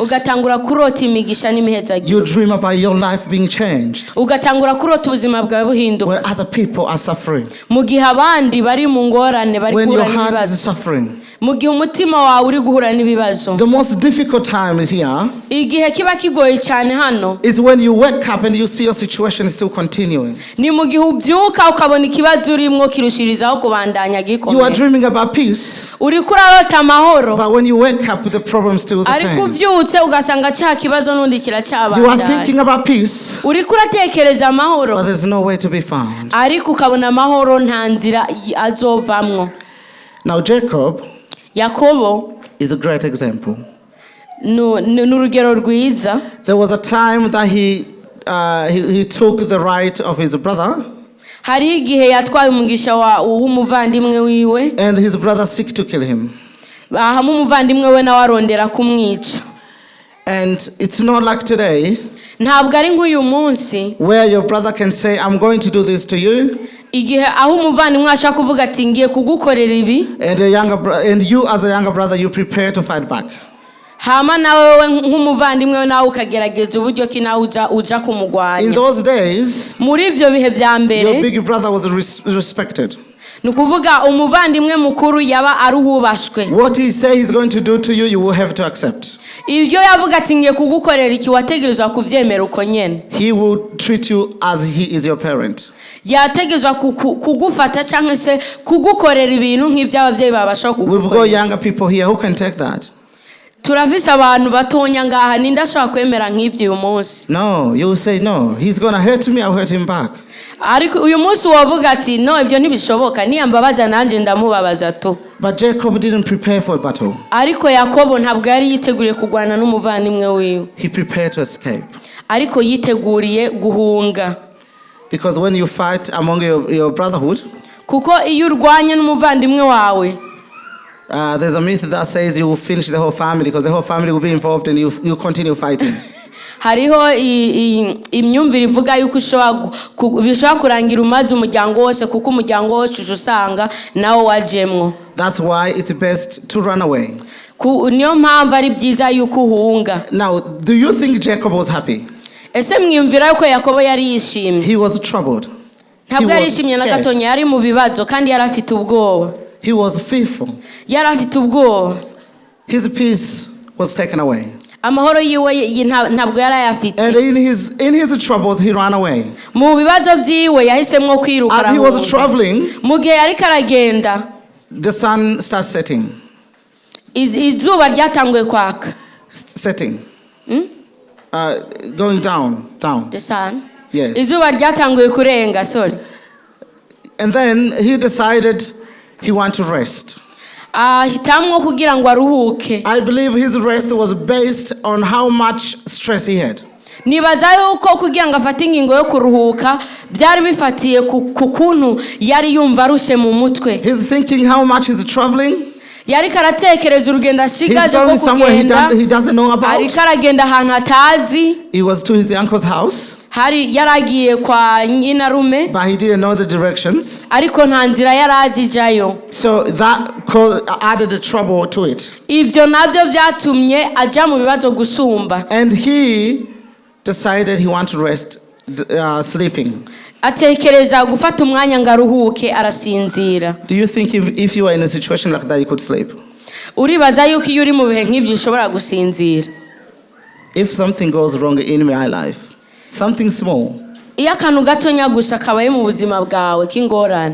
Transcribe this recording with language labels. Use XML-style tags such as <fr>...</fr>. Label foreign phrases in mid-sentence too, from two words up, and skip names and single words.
<rn>Ugatangura kurota imigisha n'imihezagiro.</rn> <en>You dream about your life being changed.</en> <rn>Ugatangura kurota ubuzima bwawe buhinduka.</rn> <en>When other people are suffering.</en> <rn>Mu gihe abandi bari mu ngorane bari</rn> <en>when your heart is suffering.</en> <rn>mu gihe umutima wawe uri guhura n'ibibazo.</rn> <en>The most difficult time is here.</en> <rn>Igihe kiba kigoye cyane hano.</rn> <en>Is when you wake up and you see your situation is still continuing.</en> <rn>Ni mu gihe ubyuka ukabona ikibazo urimo kirushirizaho kubandanya gikomeye.</rn> <en>You are dreaming about peace.</en> <rn>Uri kurarota amahoro.</rn> <en>But when you wake up, the problem is still the same.</en> <rn>Ariko ubyutse ugasanga cya kibazo n'undi kiracyabandanya.</rn> <en>You are thinking about peace.</en> <rn>Uri kuratekereza amahoro.</rn> <en>But there's no way to be found.</en> <rn>Ariko ukabona amahoro nta nzira azovamwo.</rn> <en>Now Jacob</en> <rn>Yakobo</rn> <en>is a great example.</en> <rn>N'urugero rwiza.</rn> <en>There was a time that he took the right of his brother.</en> <rn>Hariho igihe yatwaye umugisha w'umuvandimwe wiwe.</rn> <en>And his brother seek to kill him.</en> <rn>Hamwe umuvandimwe we nawe arondera kumwica.</rn> <en>And it's not like today.</en> <rn>Ntabwo ari nk'uyu munsi.</rn> <en>Where your brother can say, I'm going to do this to you.</en> <rn>Igihe aho umuvandimwe ashaka kuvuga ati ngiye kugukorera ibi.</rn> <en>And you as a younger brother, you prepare to fight back.</en> <rn>Hama nawe nk'umuvandimwe nawe ukagerageza uburyo ki nawe uja kumugwanya.</rn> <en>In those days,</en> <rn>muri ibyo bihe bya mbere,</rn> <en>your big brother was respected.</en> <rn>Nukuvuga umuvandimwe mukuru yaba ari ubashwe.</rn> <en>What he say he's going to do to you, you will have to accept.</en> <rn>Ibyo yavuga ati ngiye kugukorera iki wategerezwa kuvyemera uko nyene.</rn> <en>He will treat you as he is your parent.</en> <rn>Yategezwa kugufata cyangwa se kugukorera ibintu nk'iby'ababyeyi babasha kugukorera.</rn> <en>We've got younger people here who can take that.</en> <rn>Turavisa abantu batonya ngaha nindashaka kwemera nk'ibyo uyu munsi.</rn> <en>No, you will say no. He's going to hurt me, I'll hurt him back.</en> <rn>Ariko uyu munsi wavuga ati no ibyo ntibishoboka niyambabaza nanje ndamubabaza to.</rn> <en>But Jacob didn't prepare for a battle.</en> <rn>Ariko Yakobo ntabwo yari yiteguriye kurwana n'umuvandimwe wiwe.</rn> <en>He prepared to escape.</en> <rn>Ariko yiteguriye guhunga.</rn> <en>Because when you fight among your brotherhood,</en> <rn>kuko iyo urwanye n'umuvandimwe wawe,</rn> <en>there's a myth that says you will finish the whole family because the whole family will be involved and you continue fighting.</en> <rn>Hariho imyumvire ivuga yuko bishobora kurangira umaze umuryango wose kuko umuryango wose usanga nawo wajemwo.</rn> <en>That's why it's best to run away.</en> <rn>Niyo mpamvu ari byiza yuko uhunga.</rn> <en>Now, do you think Jacob was happy?</en> <rn>Ese mwiyumvira yuko Yakobo yari yishimye?</rn> <en>He was troubled.</en> <rn>Ntabwo yari yishimye na gatonya, yari mu bibazo kandi yari afite ubwoba.</rn> <en>He was fearful.</en> <rn>Yari afite ubwoba.</rn> <en>His peace was taken away.</en> <rn>Amahoro yiwe ntabwo yari ayafite.</rn> <en>And in his troubles he ran away.</en> <rn>Mu bibazo byiwe yahisemwo kwiruka.</rn> <en>As he was traveling,</en> <rn>mu gihe yari karagenda,</rn> <en>the sun starts setting.</en> <rn>Izuba ryatanguye kwaka.</rn> <en>Setting. Going down. The sun? Yes.</en> <rn>Izuba ryatanguye kurenga,</rn> <en>sorry. And then he decided he wanted to rest.</en> <rn>Hitamwo kugira ngo aruhuke.</rn> <en>I believe his rest was based on how much stress he had.</en> <rn>Nibaza yuko kugira ngo afate ingingo yo kuruhuka byari bifatiye ku kuntu yari yumva arushe mu mutwe.</rn> <en>He's thinking how much he's traveling.</en> <rn>Yari karatekereza urugendo ashigaje ko kugenda.</rn> <en>He doesn't know about.</en> <rn>Ari karagenda ahantu hatazi.</rn> <en>He was to his uncle's house.</en> <rn>Hari yaragiye kwa nyinarume.</rn> <en>But he didn't know the directions.</en> <rn>Ariko nta nzira yarajijayo.</rn> <en>So that added the trouble to it.</en> <rn>Ibyo nabyo byatumye aja mu bibazo gusumba.</rn> <en>And he decided he wanted to rest sleeping.</en> <rn>Atekereza gufata umwanya ngaruhuke arasinzira.</rn> <en>Do you think if you were in a situation like that you could sleep?</en> <rn>Uribaza yuko iyo uri mu bihe nk'ibyo ushobora gusinzira?</rn> <en>If something goes wrong in my life, something small.</en> <rn>Iyo akantu gatonya gusa kabaye mu buzima bwawe k'ingorane.</rn>